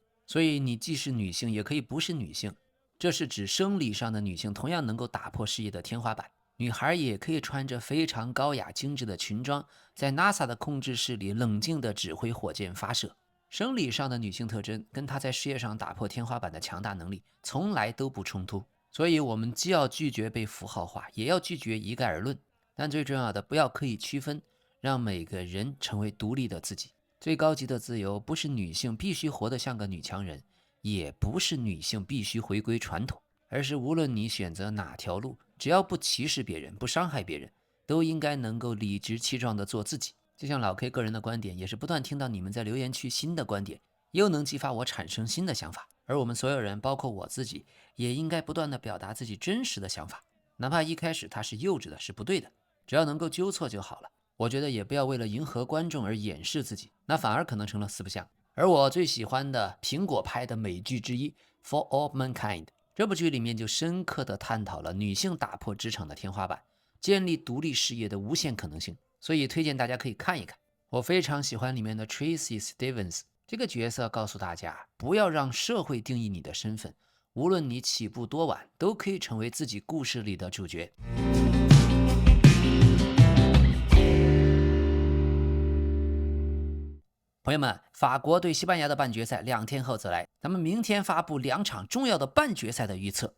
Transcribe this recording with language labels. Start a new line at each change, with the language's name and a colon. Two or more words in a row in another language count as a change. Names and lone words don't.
Chinese: 所以你既是女性，也可以不是女性，這是指生理上的女性同樣能夠打破事業的天花板。女孩也可以穿着非常高雅精致的裙裝，在 NASA 的控制室裡冷靜地指揮火箭發射。生理上的女性特徵跟她在事業上打破天花板的強大能力從來都不衝突，所以我們既要拒絕被符號化，也要拒絕一概而論。但最重要的，不要刻意區分，讓每個人成為獨立的自己。最高級的自由不是女性必須活得像個女強人，也不是女性必須回歸傳統，而是無論你選擇哪條路，只要不歧視別人，不傷害別人，都應該能夠理直氣壯地做自己。就像老 K 個人的觀點，也是不斷聽到你們在留言區新的觀點，又能激發我產生新的想法。而我們所有人，包括我自己，也應該不斷地表達自己真實的想法，哪怕一開始它是幼稚的，是不對的，只要能夠糾錯就好了。我覺得也不要為了迎合觀眾而掩飾自己，那反而可能成了四不像。而我最喜歡的蘋果拍的美劇之一《For All Mankind》，這部劇裡面就深刻地探討了女性打破職場的天花板，建立獨立事業的無限可能性。所以推薦大家可以看一看。我非常喜歡裡面的 Tracy Stevens 這個角色，告訴大家不要讓社會定義你的身份，無論你起步多晚，都可以成為自己故事裡的主角。朋友們，法國對西班牙的半決賽2天後则來，咱們明天發布2場重要的半決賽的預測。